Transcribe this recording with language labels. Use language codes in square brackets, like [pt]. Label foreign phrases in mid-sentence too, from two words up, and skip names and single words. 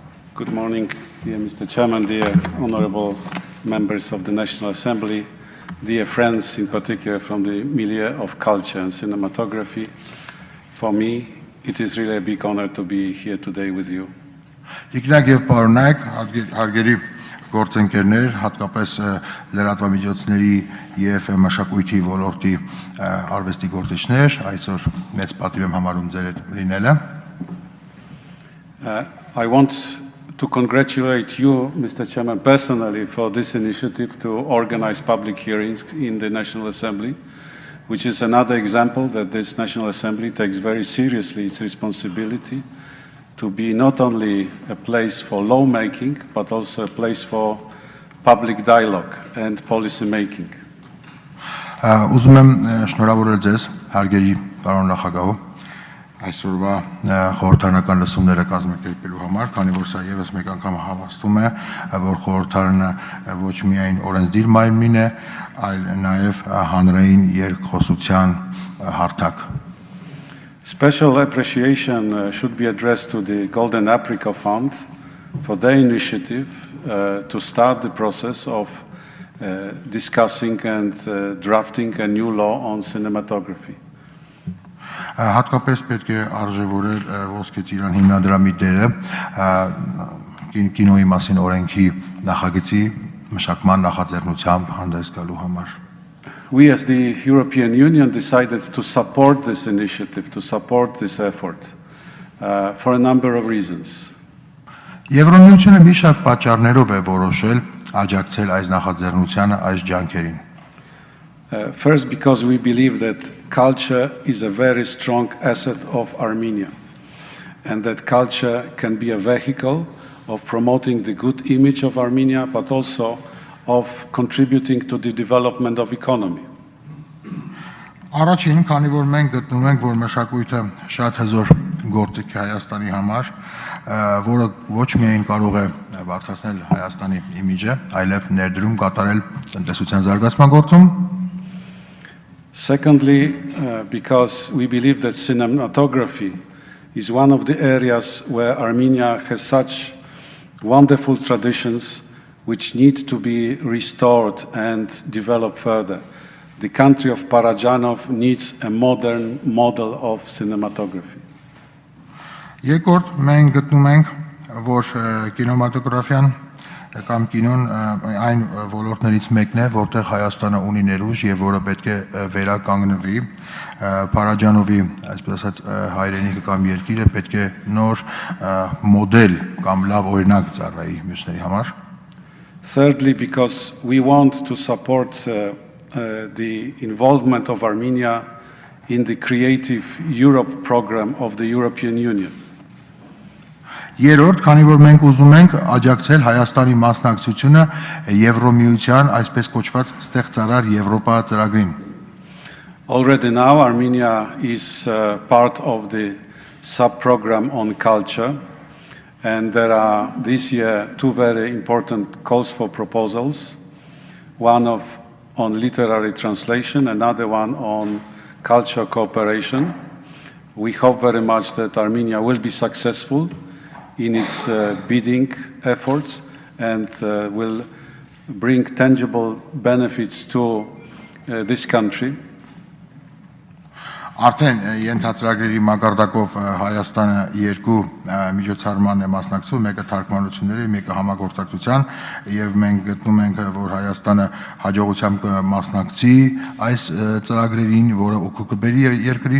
[en] Good morning, dear Mr. Chairman, dear honorable members of the National Assembly, dear friends, in particular from the milieu of culture and cinematography. For me, it is really a big honor to be here today with you. [hy] Երկիրը եւ պարոնայք, հարգելի գործընկերներ, հատկապես լրատվամիջոցների եւ մշակույթի ոլորտի արվեստի գործիչներ, այսօր մեծ պատիվ եմ համարում ձեր հետ լինելը։ [en] I want to congratulate you, Mr. Chairman, personally for this initiative to organize public hearings in the National Assembly, which is another example that this National Assembly takes very seriously its responsibility to be not only a place for lawmaking, but also a place for public dialogue and policy making. [hy] Ուզում եմ շնորհավորել ձեզ, հարգելի պարոն նախագահ, այսօրվա խորհրդարանական լսումները կազմակերպելու համար, քանի որ սա եւս մեկ անգամ հավաստում է, որ խորհրդարանը ոչ միայն օրենսդիր մարմին է, այլ նաեւ հանրային երկխոսության հարթակ։ [en] Special appreciation should be addressed to the Golden Apricot Fund for their initiative to start the process of discussing and drafting a new law on cinematography. [hy] Հատկապես պետք է արժևորել ոսկե ծիրան հիմնադրամի դերը կինոյի մասին օրենքի նախագծի մշակման նախաձեռնությամբ հանդես գալու համար։ [en] We as the European Union decided to support this initiative, to support this effort for a number of reasons. [hy] Եվրոմիությունը մի շարք պատճառներով է որոշել աջակցել այս նախաձեռնությանը, այս ջանքերին։ [en] First, because we believe that culture is a very strong asset of Armenia, and that culture can be a vehicle of promoting the good image of Armenia, but also of contributing to the development of economy. [hy] Առաջին, քանի որ մենք գտնում ենք, որ մշակույթը շատ հզոր գործիք է Հայաստանի համար, որը ոչ միայն կարող է բարձրացնել Հայաստանի իմիջը, այլև ներդրում կատարել տնտեսության զարգացման գործում։ [en] Secondly, because we believe that cinematography is one of the areas where Armenia has such wonderful traditions which need to be restored and developed further. The country of Փարաջանով needs a modern model of cinematography. [hy] Երկրորդ, մենք գտնում ենք, որ կինեմատոգրաֆիան կամ կինոն այն ոլորտներից մեկն է, որտեղ Հայաստանը ունի ներուժ եւ որը պետք է վերականգնվի։ Փարաջանովի, այսպես ասած, հայրենիքը կամ երկիրը պետք է նոր մոդել կամ լավ օրինակ ծառայի մյուսների համար։ [en] Thirdly, because we want to support the involvement of Armenia in the Creative Europe program of the European Union. [hy] Երրորդ, քանի որ մենք ուզում ենք աջակցել Հայաստանի մասնակցությունը Եվրոմիության այսպես կոչված ստեղծարար Եվրոպա ծրագրին։ [en] Already now Armenia is part of the sub-program on culture, and there are this year two very important calls for proposals, one on literary translation, another one on cultural cooperation. We hope very much that Armenia will be successful in its bidding efforts and will bring tangible benefits to this country. [hy] Արդեն ենթածրագրերի մակարդակով Հայաստանը երկու միջոցառման է մասնակցում, մեկը թարգմանությունների, մեկը համագործակցության, եւ մենք գտնում ենք, որ Հայաստանը հաջողությամբ կմասնակցի այս ծրագրերին, որը օգուտ կբերի երկրին։